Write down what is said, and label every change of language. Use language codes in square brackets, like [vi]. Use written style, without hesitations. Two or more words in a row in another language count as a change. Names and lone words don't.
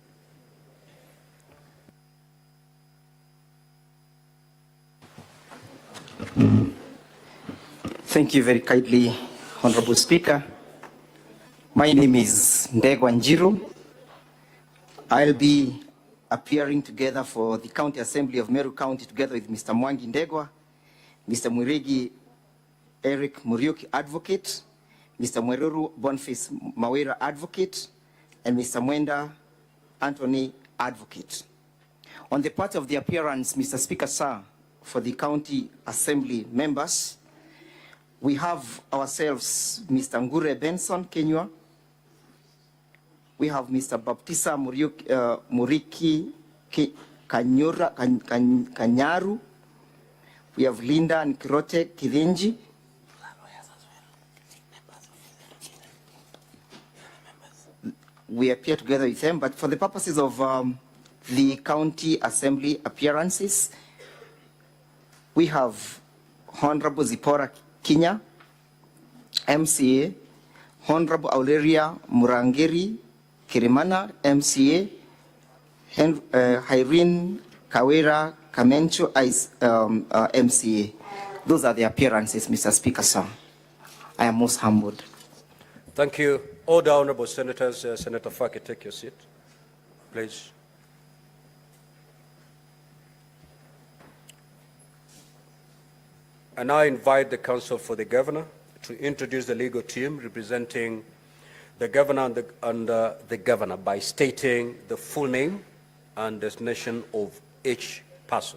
[en] Thank you very kindly, Honorable Speaker. My name is Ndegwa Njiru. I'll be appearing together for the County Assembly of Meru County together with Mr. Mwangi Ndegwa, Mr. Mwirigi Eric Muriuki, Advocate, Mr. Mweruru Boniface Mawira, Advocate, and Mr. Mwenda Anthony, Advocate. On the part of the appearance, Mr. Speaker, sir, for the County Assembly members, we have ourselves Mr. Ngure Benson Kenywa. We have Mr. Baptista Muriki Kanyaru. We have Linda Nkirote Kirinji. We appear together with them, but for the purposes of the County Assembly appearances, we have Honorable Zipora Kinya, MCA, Honorable Aurelia Murangeri Kirimana, MCA, and Irene Kawira Kamencho, MCA. Those are the appearances, Mr. Speaker, sir. I am most humbled. Thank you. All the honorable senators, Senator Faki, take your seat, please. And I invite the counsel for the governor to introduce the legal team representing the governor and the governor by stating the full name and designation of each person.